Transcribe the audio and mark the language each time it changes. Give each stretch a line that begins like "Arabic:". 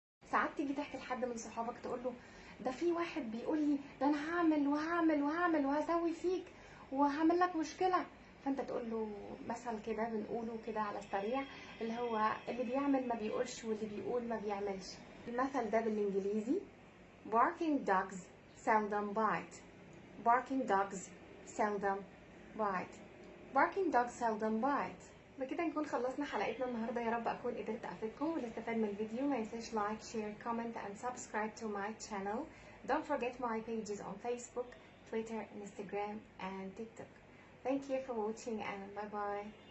Arabic: ساعات تيجي تحكي لحد من صحابك تقول له ده في واحد بيقول لي ده انا هعمل وهعمل وهعمل وهسوي فيك وهعمل لك مشكله، فانت تقول له مثل كده بنقوله كده على السريع، اللي هو اللي بيعمل ما بيقولش واللي بيقول ما بيعملش. المثل ده بالانجليزي
English: barking dogs seldom bite. barking dogs seldom bite. barking dogs seldom bite.
Arabic: بكده نكون خلصنا حلقتنا النهارده. يا رب اكون قدرت افيدكم والاستفاد من الفيديو. ما ينساش لايك شير كومنت
English: and subscribe to my channel. Don't forget my pages on Facebook, Twitter, Instagram and TikTok. Thank you for watching and bye bye.